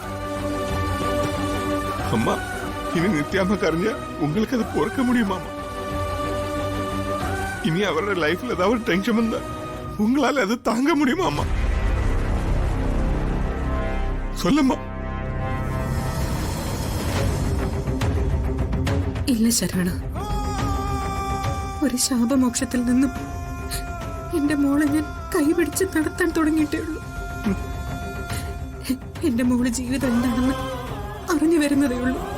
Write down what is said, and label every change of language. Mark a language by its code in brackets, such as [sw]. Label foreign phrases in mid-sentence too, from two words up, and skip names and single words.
[ta] அம்மா இனி நித்யாம்மாக்கு அறிஞ்சா உங்களுக்கு அதை பொறுக்க முடியுமா? இனி அவரோட லைஃப்ல ஏதாவது டென்ஷன் வந்தா உங்களால அதை தாங்க முடியுமா? அம்மா சொல்லம்மா. [ml] ഇല്ല ശരവണ, ഒരു ശാപമോക്ഷത്തിൽ നിന്നും എന്റെ മോളെ ഞാൻ കൈപിടിച്ച് നടത്താൻ തുടങ്ങിയിട്ടേ ഉള്ളൂ. എന്റെ മോള് ജീവിതം എന്താണെന്ന് അറിഞ്ഞു വരുന്നതേ ഉള്ളൂ.